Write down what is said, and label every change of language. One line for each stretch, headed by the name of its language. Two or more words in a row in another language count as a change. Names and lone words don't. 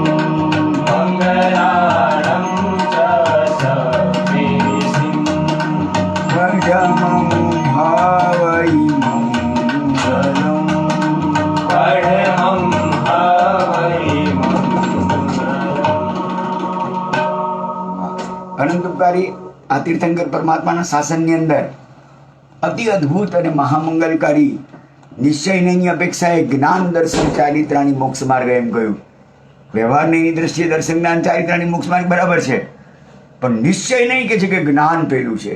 Prakrit languages: मङ्गलाणं च सवेशिं पठमं हवै मङ्गलम् पठमं हवै मङ्गलम्
Gujarati: અનંત ઉપકારી આ તીર્થંકર પરમાત્માના શાસનની અંદર અતિ અદ્ભુત અને મહામંગલકારી નિશ્ચયની અપેક્ષાએ
Sanskrit: ज्ञान दर्शन चारित्राणि मोक्ष मार्ग
Gujarati: એમ કહ્યું. વ્યવહારની દ્રષ્ટિએ
Sanskrit: दर्शन ज्ञान चारित्राणि मोक्ष मार्ग
Gujarati: બરાબર છે, પણ નિશ્ચય નહીં કે છે કે જ્ઞાન પેલું છે.